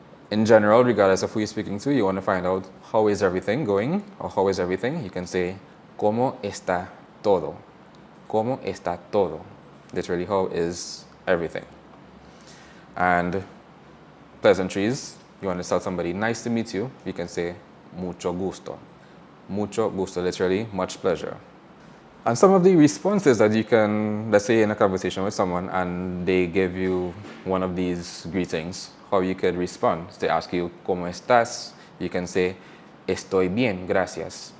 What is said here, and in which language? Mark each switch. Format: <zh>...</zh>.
<en>In general, regardless of who you're speaking to, you want to find out how is everything going or how is everything. You can say,</en> <es>¿Cómo está todo? ¿Cómo está todo?</es> <en>Literally, how is everything? And pleasantries, you want to tell somebody, nice to meet you, you can say,</en> <es>mucho gusto. Mucho gusto,</es> <en>literally, much pleasure. And some of the responses that you can, let's say in a conversation with someone and they give you one of these greetings, how you could respond. So they ask you,</en> <es>¿Cómo estás?</es> <en>You can say,</en> <es>estoy bien, gracias.</es>